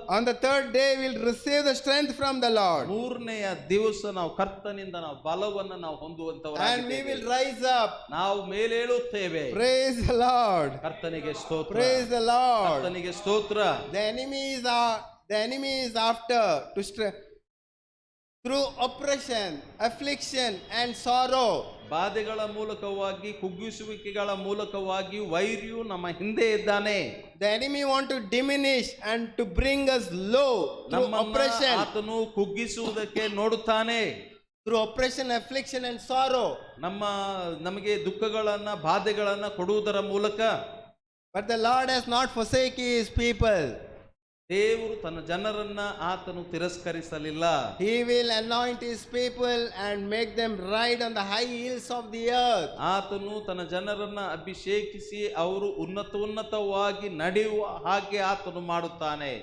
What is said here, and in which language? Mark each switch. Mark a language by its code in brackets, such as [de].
[en] on the 3rd day we'll receive the strength from the Lord, [kn] 3ನೆಯ ದಿವಸ ನಾವು ಕರ್ತನಿಂದ ನಾವು ಬಲವನ್ನು ನಾವು [en] and we [kn] ಹೊಂದುವಂತವರಾಗಿದ್ದೇವೆ. [en] will rise up. [kn] ನಾವು ಮೇಲೇಳುತ್ತೇವೆ. [en] Praise the Lord. [kn] ಕರ್ತನಿಗೆ ಸ್ತೋತ್ರ. [en] Praise the Lord. [kn] ಕರ್ತನಿಗೆ ಸ್ತೋತ್ರ. [en] The enemy is after to through oppression, affliction and sorrow. [kn] ಬಾಧೆಗಳ ಮೂಲಕವಾಗಿ, ಕುಗ್ಗಿಸುವಿಕೆಗಳ ಮೂಲಕವಾಗಿ ವೈರಿಯು ನಮ್ಮ ಹಿಂದೆ ಇದ್ದಾನೆ. [en] The enemy want to diminish and to bring us low through oppression. [kn] ಆತನು ಕುಗ್ಗಿಸುವುದಕ್ಕೆ ನೋಡುತ್ತಾನೆ. [en] Through oppression, affliction and sorrow. [kn] ನಮಗೆ ದುಃಖಗಳನ್ನ ಬಾಧೆಗಳನ್ನ ಕೊಡುವುದರ ಮೂಲಕ. [en] But the Lord has not forsaken his people. [kn] ದೇವರು ತನ್ನ ಜನರನ್ನ ಆತನು ತಿರಸ್ಕರಿಸಲಿಲ್ಲ. [en] He will anoint his people and make them ride on the high hills of the earth. [kn] ಆತನು ತನ್ನ ಜನರನ್ನ ಅಭಿಷೇಕಿಸಿ ಅವರು ಉನ್ನತವಾಗಿ ನಡೆಯುವ ಹಾಗೆ ಆತನು ಮಾಡುತ್ತಾನೆ.